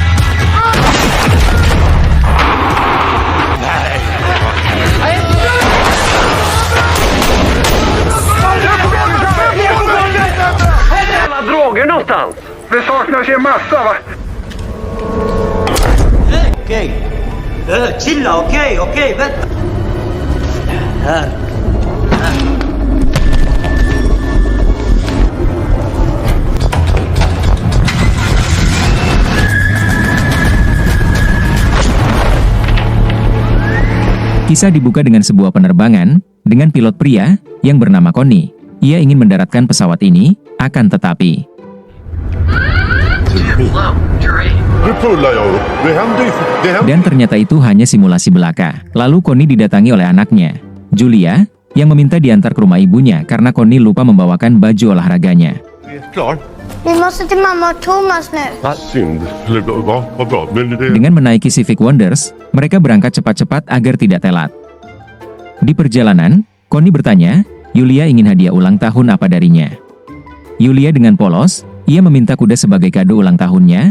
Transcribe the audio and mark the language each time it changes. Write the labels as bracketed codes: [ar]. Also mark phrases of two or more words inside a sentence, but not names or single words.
[sv] Droger någonstans? Det saknas ju en massa va? Okej. Chilla, okej, vänta. Här. [id] Kisah dibuka dengan sebuah penerbangan, dengan pilot pria, yang bernama Connie. Ia ingin mendaratkan pesawat ini, akan tetapi dan ternyata itu hanya simulasi belaka. Lalu Connie didatangi oleh anaknya, Julia, yang meminta diantar ke rumah ibunya karena Connie lupa membawakan baju olahraganya. [sv] Vi måste till mamma och Thomas nu. [id] Dengan menaiki Civic Wonders, mereka berangkat cepat-cepat agar tidak telat. Di perjalanan, Connie bertanya, Julia ingin hadiah ulang tahun apa darinya. Julia dengan polos, ia meminta kuda sebagai kado ulang tahunnya.